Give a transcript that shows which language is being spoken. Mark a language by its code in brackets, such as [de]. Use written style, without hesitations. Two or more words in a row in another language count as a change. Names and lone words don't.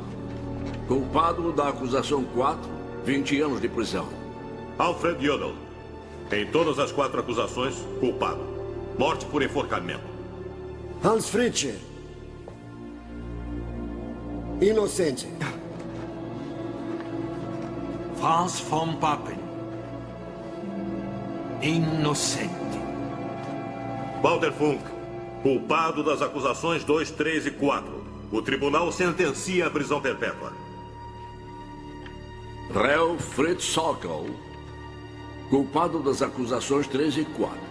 [pt] Culpado da acusação 4, 20 anos de prisão. Alfred Jodl. Em todas as 4 acusações, culpado. Morte por enforcamento. Hans Fritzsche. Inocente. Franz von Papen. Inocente. Walter Funk. Culpado das acusações 2, 3 e 4. O tribunal sentencia à prisão perpétua. Réu Fritz Sokol. Culpado das acusações 3 e 4.